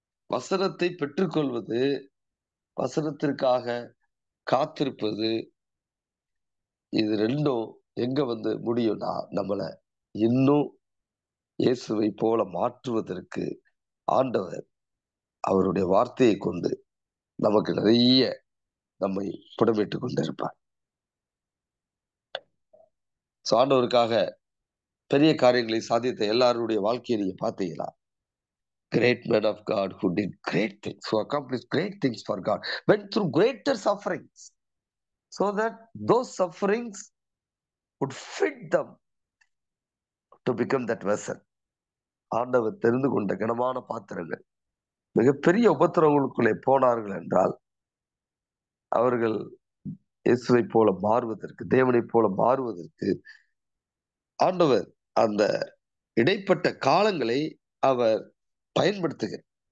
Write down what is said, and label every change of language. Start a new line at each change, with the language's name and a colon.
Tamil: வசனத்தை பெற்றுக்கொள்வது, வசனத்திற்காக காத்திருப்பது, இது ரெண்டும் எங்க வந்து முடியும்னா, நம்மள இன்னும் இயேசுவை போல மாற்றுவதற்கு ஆண்டவர் அவருடைய வார்த்தையை கொண்டு நமக்கு நிறைய நம்மை புடமிட்டுக் கொண்டிருப்பார். ஆண்டவருக்காக பெரிய காரியங்களை சாதித்த எல்லாருடைய வாழ்க்கையை நீங்க பார்த்தீங்களா?
English: Great men of God who did great things, who accomplished great things for God, went through greater sufferings so that those sufferings would fit them to become that vessel.
Tamil: ஆண்டவர் தெரிந்து கொண்ட கனமான பாத்திரங்கள் மிகப்பெரிய உபத்திரவங்களுக்குள்ளே போனார்கள் என்றால் அவர்கள் இயேசுவை போல மாறுவதற்கு, தேவனை போல மாறுவதற்கு ஆண்டவர் அந்த இடைப்பட்ட காலங்களை அவர் பயன்படுத்துகிறார்.